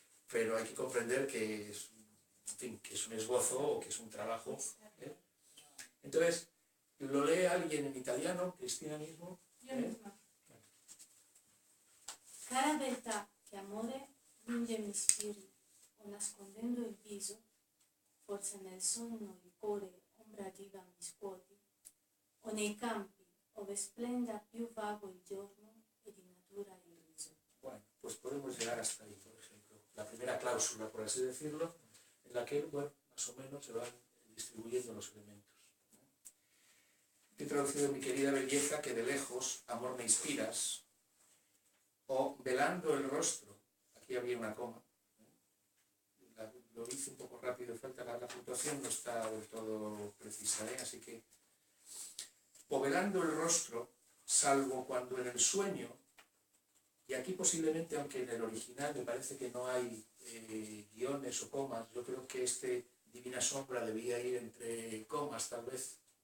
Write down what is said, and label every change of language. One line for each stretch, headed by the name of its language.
Spanish: Pero hay que comprender que es, en fin, que es un esbozo o que es un trabajo. Entonces, ¿lo lee alguien en italiano, Cristina mismo? Io misma.
Italian: Cara beltà che amore lunge mi ispiri, o nascondendo il viso, forse nel sonno il cuore ombra viva mi scuoti, o nei campi ove splenda più vago il giorno e di natura il riso.
Spanish: Bueno, pues podemos llegar hasta ahí, por ejemplo. La primera cláusula, por así decirlo, en la que, bueno, más o menos se van distribuyendo los elementos. he traducido mi querida belleza que de lejos amor me inspiras, o velando el rostro, aquí había una coma, lo hice un poco rápido, falta la puntuación, no está del todo precisa, así que, o velando el rostro, salvo cuando en el sueño, y aquí posiblemente, aunque en el original me parece que no hay guiones o comas, yo creo que Divina Sombra debía ir entre comas, tal vez.